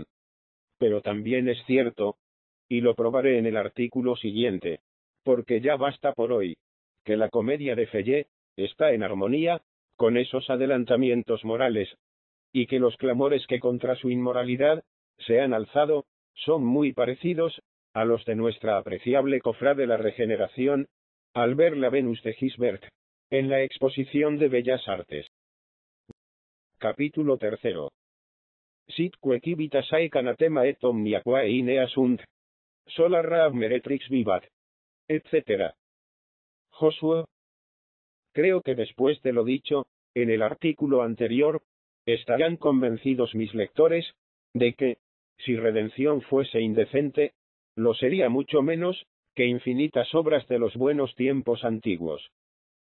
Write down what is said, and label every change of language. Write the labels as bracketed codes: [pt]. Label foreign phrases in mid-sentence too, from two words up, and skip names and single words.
[es] Pero también es cierto, y lo probaré en el artículo siguiente, porque ya basta por hoy, que la comedia de Felle está en armonía con esos adelantamientos morales, y que los clamores que contra su inmoralidad se han alzado son muy parecidos a los de nuestra apreciable cofrade la Regeneración, al ver la Venus de Gisbert, en la Exposición de Bellas Artes. Capítulo 3. [la] Sitque civitas aec anatema et omnia quae inea sunt, sola rab meretrix vivat, [es] etc. Josué. Creo que después de lo dicho, en el artículo anterior, estarán convencidos mis lectores, de que, si Redención fuese indecente, lo sería mucho menos que infinitas obras de los buenos tiempos antiguos.